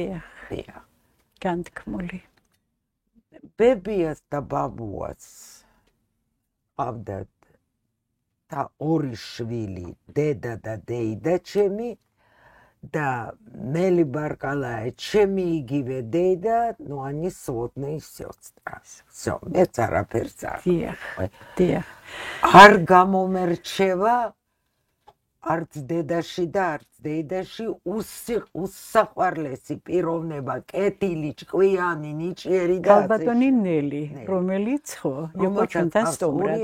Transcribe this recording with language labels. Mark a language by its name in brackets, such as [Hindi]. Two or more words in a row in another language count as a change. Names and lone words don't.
[Georgian] დიახ. განთქმული. ბებიას და ბაბუას ყავდათ და ორი შვილი, დედა და დეიდა ჩემი და მელი ბარკალაე ჩემი იგივე დედა, [Russian] ну они сводные сестры. Всё, [Georgian] მეც არაფერს არ. დიახ. არ გამომერჩევა არც დედაში და არც დეიდაში უსაყვარლესი პიროვნება, კეთილი, ჭკვიანი, ნიჭიერი და ქალბატონი ნელი, რომელიც ხო, იყო ჩვენთან სტუმრად.